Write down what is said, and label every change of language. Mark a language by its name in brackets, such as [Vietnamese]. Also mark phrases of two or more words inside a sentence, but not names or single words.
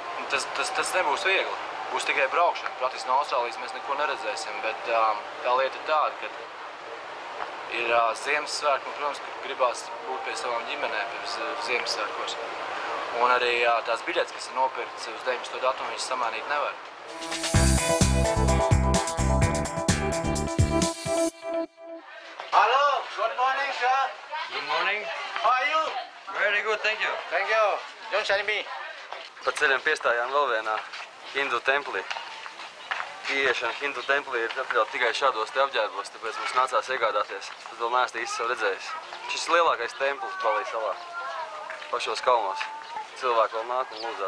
[Latvian] Tas nebūs viegli. Būs tikai braukšana. Praktiski no Austrālijas mēs neko neredzēsim, bet tā lieta ir tāda, ka ir Ziemassvētki, un, protams, ka gribās būt pie savām ģimenēm pirms Ziemassvētkos. Un arī tās biļetes, kas ir nopirktas uz 19. datumu, viņas samainīt nevar. [English] Hello, good morning, sir. Good morning. How are you? Very good, thank you. Thank you. Don't tell me. [Latvian] Pa ceļiem piestājām vēl vienā hindu templī. Ieiešana hindu templī ir atļauta tikai šādos te apģērbos, tāpēc mums nācās iegādāties. Tas vēl neesmu īsti sev redzējis. Šis ir lielākais templis Balī salā, pašos kalnos. Cilvēki vēl nāk un lūdzās.